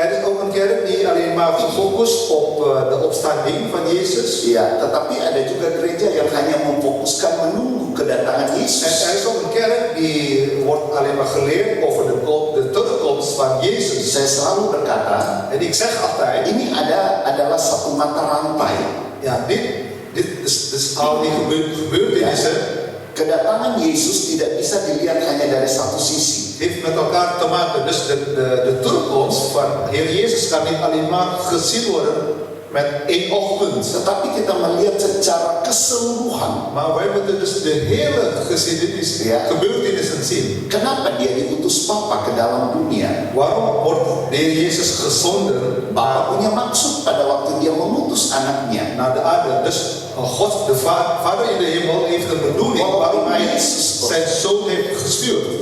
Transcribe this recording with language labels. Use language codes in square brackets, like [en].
[nl] Er is ook een kerk die alleen maar gefocust op de opstanding van Jezus. [id] Ya, tetapi ada juga gereja yang hanya memfokuskan menunggu kedatangan [nl] En [id] Yesus. [nl] er is ook een kerk die wordt alleen maar geleerd over de terugkomst van Jezus. [id] Saya selalu berkata, [nl] En ik zeg altijd, [id] ini adalah satu mata rantai. [nl] ja, dit is al die gebeurtenissen. [id] Kedatangan Yesus tidak bisa dilihat hanya dari satu sisi. [nl] Heeft met elkaar te maken. Dus de terugkomst van Heer Jezus kan niet alleen maar gezien worden met één oogpunt. [id] Tetapi kita melihat secara keseluruhan. [nl] Maar wij moeten dus de hele geschiedenis, Ja. gebeurtenissen zien. [id] Kenapa dia diutus Bapa ke dalam dunia? [nl] Waarom wordt de Heer Jezus gezonden [id] Bapa punya maksud pada waktu dia mengutus anaknya. [nl] naar de aarde? Dus God, de Vader in de hemel, heeft een bedoeling waarom Hij zijn Zoon heeft gestuurd.